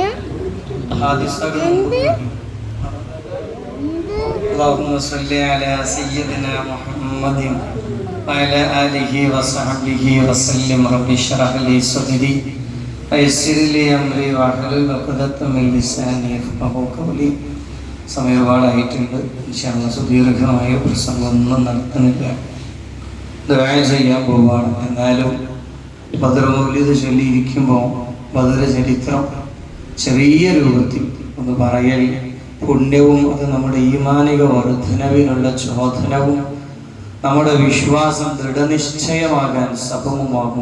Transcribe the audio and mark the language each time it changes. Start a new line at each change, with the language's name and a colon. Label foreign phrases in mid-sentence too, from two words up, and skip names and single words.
Arabic: اللهم صل على سيدنا محمد وعلى آله وصحبه وسلم. رب اشرح لي صدري ويسر لي أمري واحلل عقدة من لساني يفقهوا قولي.
Malayalam: സമയം ഒരുപാടായിട്ടുണ്ട്. സുദീർഘമായ പ്രസംഗമൊന്നും നടത്തുന്നില്ല, ദുആ ചെയ്യാൻ പോവാണ്. എന്നാലും ബദർ മൗലിദ് ചൊല്ലിയിരിക്കുമ്പോൾ ബദർ ചരിത്രം ചെറിയ രൂപത്തിൽ ഒന്ന് പറയൽ പുണ്യവും അത് നമ്മുടെ ഈമാനിക വർധനവിനുള്ള ചോദനവും നമ്മുടെ വിശ്വാസം ദൃഢനിശ്ചയമാകാൻ സബബുമാകും.